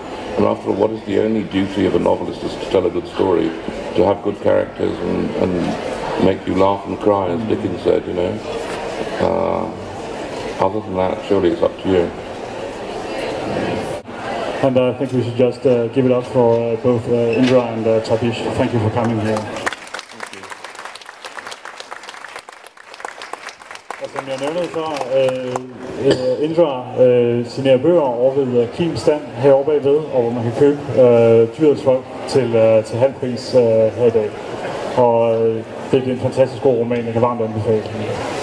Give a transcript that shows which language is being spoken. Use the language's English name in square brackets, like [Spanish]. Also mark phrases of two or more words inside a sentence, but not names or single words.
[English] And after all, what is the only duty of a novelist is to tell a good story, to have good characters and make you laugh and cry, as Dickens said, Other than that, surely it's up to you. And I think we should just give it up for both Indra and Tabish. Thank you for coming here. [Danish] Og som jeg nævnte før, Indra signerer bøger over ved Kims stand herovre bagved, og hvor man kan købe Dyrets Folk til halv pris her i dag. Og det er en fantastisk god roman, jeg kan varmt anbefale.